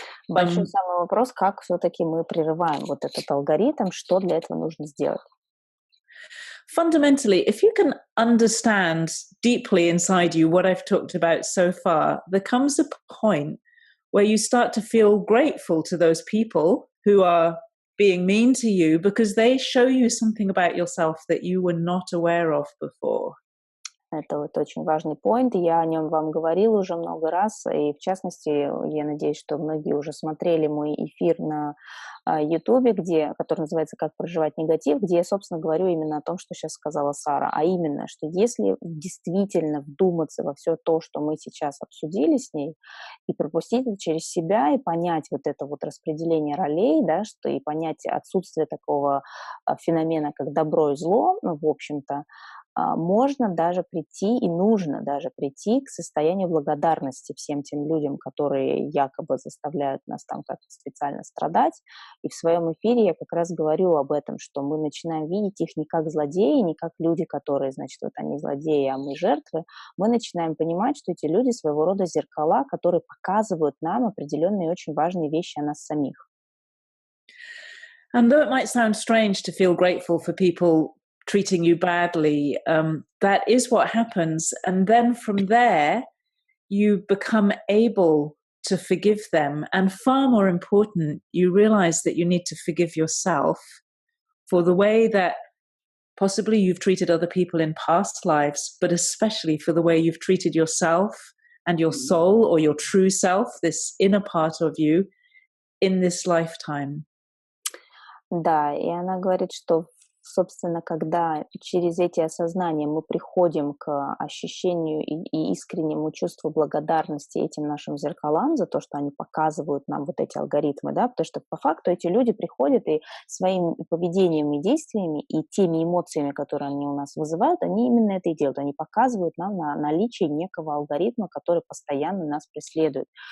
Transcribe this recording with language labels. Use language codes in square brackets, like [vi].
[ru] Большой самый вопрос, как все-таки мы прерываем вот этот алгоритм, что для этого нужно сделать? [en] Fundamentally, if you can understand deeply inside you what I've talked about so far, there comes a point where you start to feel grateful to those people who are being mean to you because they show you something about yourself that you were not aware of before. [ru] Это вот очень важный поинт, и я о нем вам говорила уже много раз, и в частности, я надеюсь, что многие уже смотрели мой эфир на Ютубе, который называется «Как проживать негатив», где я, собственно, говорю именно о том, что сейчас сказала Сара, а именно, что если действительно вдуматься во все то, что мы сейчас обсудили с ней, и пропустить это через себя, и понять вот это вот распределение ролей, да, и понять отсутствие такого феномена, как добро и зло, ну, в общем-то, можно даже прийти, и нужно даже прийти к состоянию благодарности всем тем людям, которые якобы заставляют нас там как-то специально страдать. И в своем эфире я как раз говорю об этом, что мы начинаем видеть их не как злодеи, не как люди, которые, значит, вот они злодеи, а мы жертвы. Мы начинаем понимать, что эти люди своего рода зеркала, которые показывают нам определенные очень важные вещи о нас самих. [en] And though it might sound strange to feel grateful for people treating you badly, that is what happens. And then from there, you become able to forgive them. And far more important, you realize that you need to forgive yourself for the way that possibly you've treated other people in past lives, but especially for the way you've treated yourself and your soul or your true self, this inner part of you, in this lifetime. [ru] Да, и она говорит, что, собственно, когда через эти осознания мы приходим к ощущению и искреннему чувству благодарности этим нашим зеркалам за то, что они показывают нам вот эти алгоритмы, да, потому что по факту эти люди приходят и своим поведением и действиями и теми эмоциями, которые они у нас вызывают, они именно это и делают, они показывают нам на наличие некого алгоритма, который постоянно нас преследует.